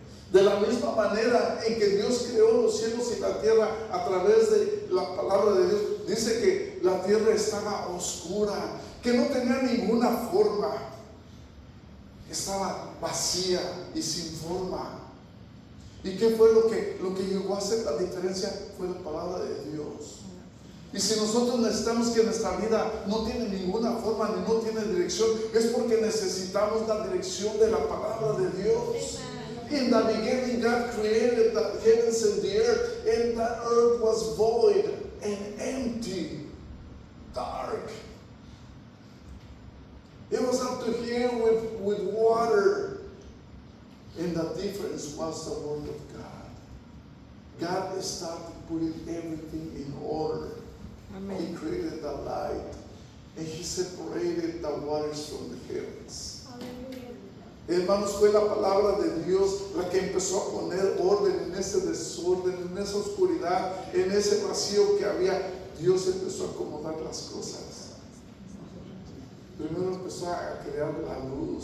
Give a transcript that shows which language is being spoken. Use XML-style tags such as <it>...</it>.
<es>De la misma manera en que Dios creó los cielos y la tierra a través de la palabra de Dios, dice que la tierra estaba oscura, que no tenía ninguna forma, estaba vacía y sin forma. ¿Y qué fue lo que llegó a hacer la diferencia? Fue la palabra de Dios. Y si nosotros necesitamos que nuestra vida no tiene ninguna forma ni no tiene dirección, es porque necesitamos la dirección de la palabra de Dios.</es> <en>In the beginning, God created the heavens and the earth, and the earth was void and empty, dark. It was up to here with water, and the difference was the word of God. God started putting everything in order.</en> <es>Amén.</es> <en>He created the light, and He separated the waters from the heavens. Hallelujah.</en> <es>Hermanos, fue la palabra de Dios la que empezó a poner orden en ese desorden, en esa oscuridad, en ese vacío que había. Dios empezó a acomodar las cosas. Primero empezó a crear la luz.</es>